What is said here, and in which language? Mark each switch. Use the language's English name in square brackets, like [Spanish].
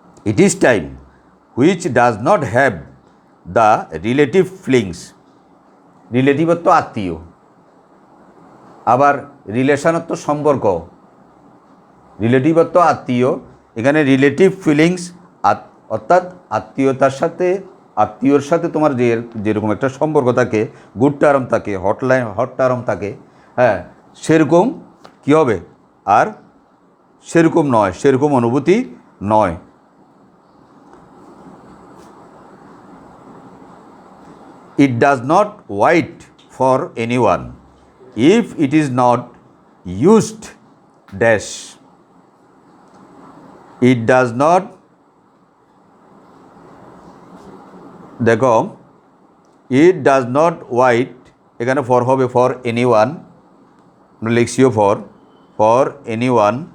[English] it is time which does not have the relative feelings, [Bangla] রিলেটিভত্ব আত্মীয়, আবার রিলেশনত্ব সম্পর্ক, রিলেটিভত্ব আত্মীয়, এখানে রিলেটিভ ফিলিংস অর্থাৎ আত্মীয়তার সাথে, আত্মীয়র সাথে তোমার যেরকম একটা সম্পর্ক থাকে, গুড টার্ম থাকে, হট টার্ম থাকে, সেরকম কী হবে, আর সেরকম নয়, সেরকম অনুভূতি নয়। [English] It does not wait for anyone if it is not used dash. It does not, দেখো, it does not wait, এখানে for হবে for anyone, লিখছিও for anyone.